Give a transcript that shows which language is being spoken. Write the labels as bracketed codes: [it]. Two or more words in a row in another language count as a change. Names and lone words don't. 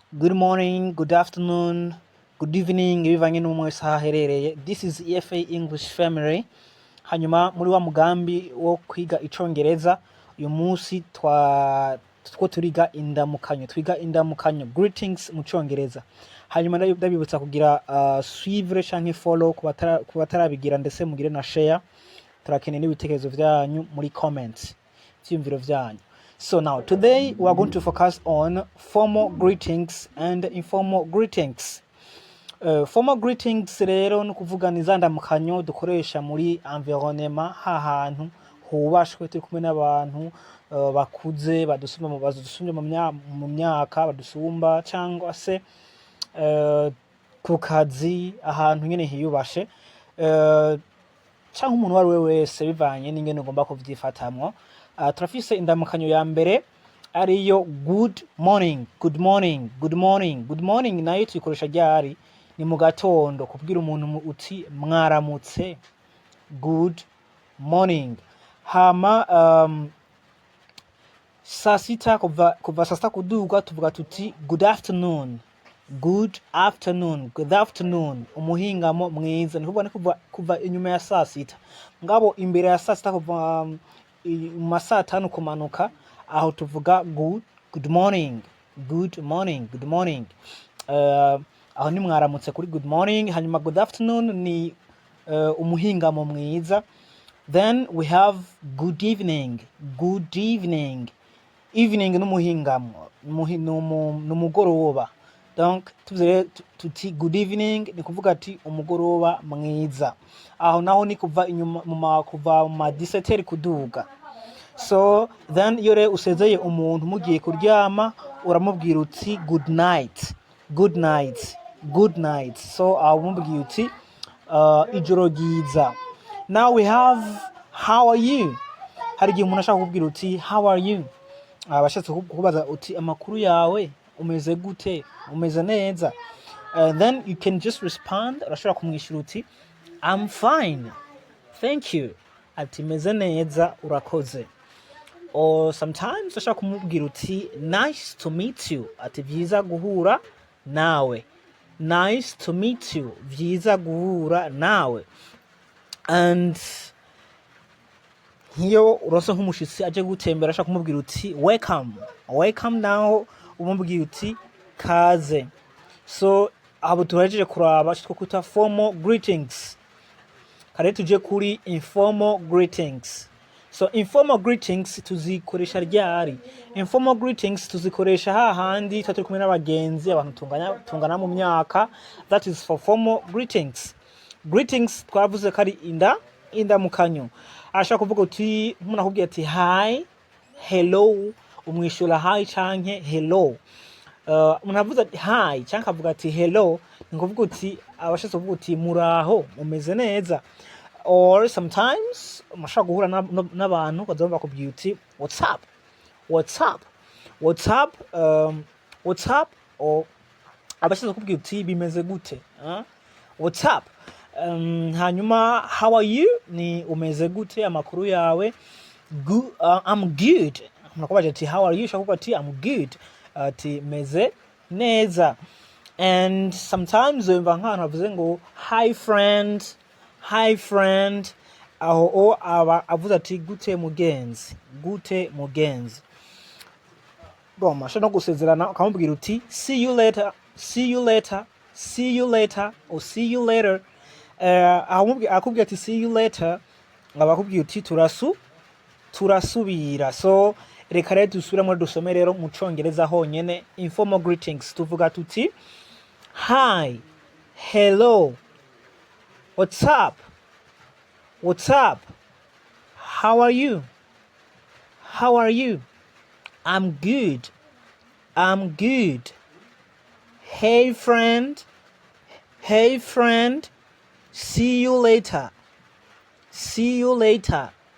[en] Good morning, good afternoon, good evening, [rn] bivanye n'umwe wese aho aherereye. [en] This is E.F.A English Family. [rn] Hanyuma muri wa mugambi wo kwiga icongereza, uyu munsi two turiga indamukanyo, twiga indamukanyo, greetings mu congereza. Hanyuma ndabibutsa kugira suivre canke follow ku batarabigira ndetse mugire na share. Turakeneye n'ibitekerezo vyanyu muri comments, vyiyumviro vyanyu. [en] So now, today we are going to focus on formal greetings and informal greetings. Formal greetings [rn] rero ni kuvuga ni za ndamukanyo dukoresha muri environnement, hahantu hubashwe turi kumwe n'abantu bakuze badusumba mu myaka badusumba, cyangwa se ku kazi ahantu nyene hiyubashe, cyangwa umuntu wari we wese bivanye n'ingene ugomba kuvyifatamwo. Turafise indamukanyo ya mbere ariyo [en] good morning, good morning, good morning. Good morning [rn] nayo tuyikoresha ryari? Ni mu gatondo kubwira umuntu uti mwaramutse, [en] good morning. [rn] Hama saa sita kuva saa sita kuduga tuvuga tuti [en] good afternoon, good afternoon, good afternoon. [rn] Umuhingamo mwiza ni kuva inyuma ya saa sita. Ngabo imbere ya saa sita kuva mu saa tanu kumanuka aho tuvuga [en] good morning, good morning, good morning. [rn] Aho ni mwaramutse kuri [en] good morning. [rn] Hanyuma [en] good afternoon [rn] ni umuhingamo mwiza. [en] Then we have good evening, good evening. [rn] Evening n'umuhingamo, n'umugoroba. Donc tuti [en] good evening [rn] ni kuvuga ati umugoroba mwiza. Aho naho ni kuva inyuma kuva mu 17 kuduga. [en] So then [rn] yore usezeye umuntu mugiye kuryama uramubwira uti [en] good night, good night, good night. [rn] So umubwira uti ijoro ryiza. [en] Now we have how are you. [rn] Hari igihe umuntu ashaka kubwira uti [en] how are you, [rn] abashatse kubaza uti amakuru yawe, umeze gute, umeze neza. [en] Then you can just respond, [rn] urashobora kumwishyura uti [en] I'm fine, thank you, [rn] ati meze neza urakoze. [en] Or sometimes [rn] urashobora kumubwira uti [en] nice to meet you, [rn] ati vyiza guhura nawe, [en] nice to meet you, [rn] vyiza guhura nawe. And hiyo urose nk'umushitsi aje gutembera ashaka kumubwira uti [en] welcome, welcome. [rn] Naho umubwira uti kaze. So abo turajeje kuraba cyo kwita [en] formal greetings. [rn] Kare tuje kuri [en] informal greetings. [rn] So [en] informal greetings [rn] tuzikoresha ryari? [en] Informal greetings [rn] tuzikoresha hahandi turi kumwe n'abagenzi, abantu tungana mu myaka. [en] That is for formal greetings. [rn] Greetings twavuze kari indamukanyo. Ashaka kuvuga uti umuntu akubwiye ati [en] hi, hello, [rn] umwishura hi canke hello. Umuntu avuze ati hi canke avuga ati hello, ni kuvuga uti abashatse kuvuga uti muraho, umeze neza. [en] Or sometimes [rn] mashaka guhura n'abantu bazomba bakubwiye uti [en] what's up, what's up, what's up, what's up. [rn] Or abashatse kubwira uti bimeze gute, [en] what's up. [rn] Hanyuma [en] how are you [rn] ni umeze gute, amakuru yawe. [en] I'm good. [rn] Unakubaje ati [en] how are you, [rn] shakuba ati [en] I'm good, [rn] ati meze neza. And sometimes wemva nk'ahantu bavuze ngo [en] hi friend, hi friend, [rn] aho avuze ati gute mugenzi, gute mugenzi. Bon, masha no gusezerana ukamubwira uti [en] see you later, see you later, see you later, or see you later. [rn] Akubwira ati [en] see you later, [rn] abakubwira uti turasubira. So reka rero dusubira muri dusome rero mu congereza honyene. [en] Informal greetings tuvuga tuti hi, hello, what's up, what's up, how are you, how are you, I'm good, I'm good, hey friend, hey friend, see you later, see you later,